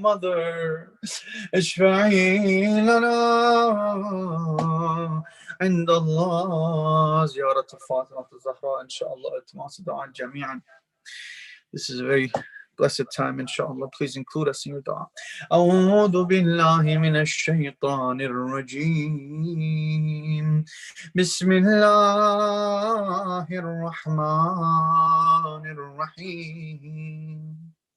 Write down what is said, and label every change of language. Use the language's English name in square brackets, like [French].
[English] Mother, [Arabic] اشفعي لنا عند الله. زيارة فاطمة الزهراء إن شاء الله. التماس دعاء جميعا. [English] This is a very blessed time, inshallah. Please include us in your dua. [Arabic] أعوذ بالله من الشيطان الرجيم. بسم الله الرحمن الرحيم.